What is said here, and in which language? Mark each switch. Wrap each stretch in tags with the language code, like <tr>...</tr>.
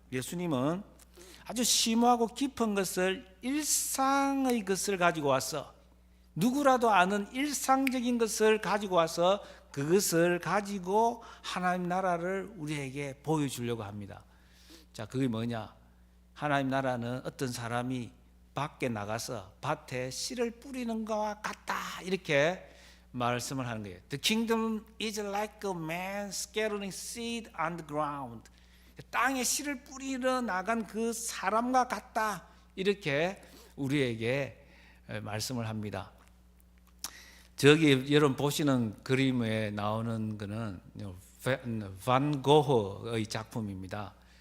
<ko>예수님은 아주 심오하고 깊은 것을, 일상의 것을 가지고 와서, 누구라도 아는 일상적인 것을 가지고 와서 그것을 가지고 하나님 나라를 우리에게 보여주려고 합니다. 자, 그게 뭐냐? 하나님 나라는 어떤 사람이 밖에 나가서 밭에 씨를 뿌리는 것과 같다, 이렇게 말씀을 하는 거예요.</ko> <en>The kingdom is like a man scattering seed on the ground.</en> <ko>땅에 씨를 뿌리러 나간 그 사람과 같다, 이렇게 우리에게 말씀을 합니다. 저기 여러분 보시는 그림에 나오는 것은 반 고흐의 작품입니다.</ko>